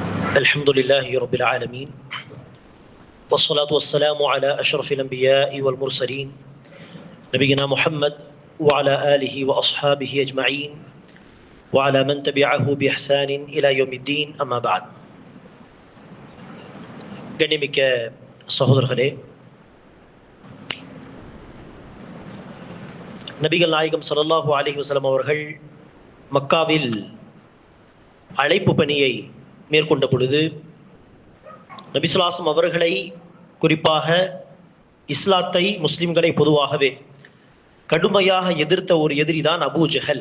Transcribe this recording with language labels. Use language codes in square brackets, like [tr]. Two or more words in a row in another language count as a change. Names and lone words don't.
[ar] الحمد لله رب العالمين والصلاة والسلام على أشرف الأنبياء والمرسلين نبينا محمد وعلى آله وأصحابه أجمعين وعلى من تبعه بإحسان إلى يوم الدين أما بعد [ta] கண்ணியமிக்க சகோதரர்களே, நபிகள் நாயகம் [ar] صلى الله عليه وسلم [ta] அவர்கள் மக்காவில் அழைப்பு பணியை மேற்கொண்ட பொழுது நபி [ar] صلى الله عليه وسلم [ta] அவர்களை, குறிப்பாக இஸ்லாத்தை, முஸ்லிம்களை பொதுவாகவே கடுமையாக எதிர்த்த ஒரு எதிரிதான் அபூ ஜஹல்.